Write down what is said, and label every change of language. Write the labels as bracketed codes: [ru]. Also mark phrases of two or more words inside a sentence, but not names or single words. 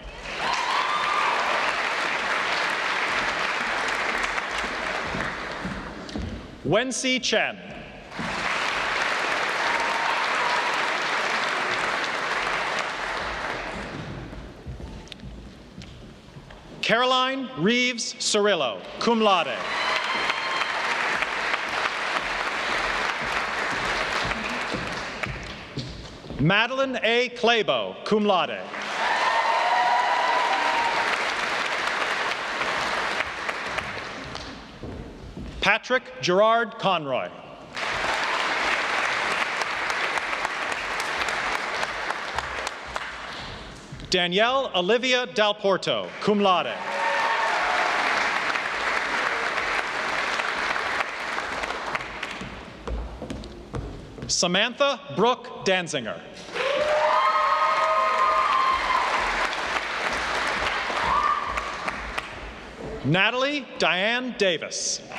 [en] Wensi Chen. Caroline Reeves Cirillo, [la] cum laude. [en] Madeline A. Claybo, [la] cum laude. [en] Patrick Gerard Conroy. Danielle Olivia Dalporto, [la] cum laude. [en] Samantha Brooke Danzinger. Natalie Diane Davis.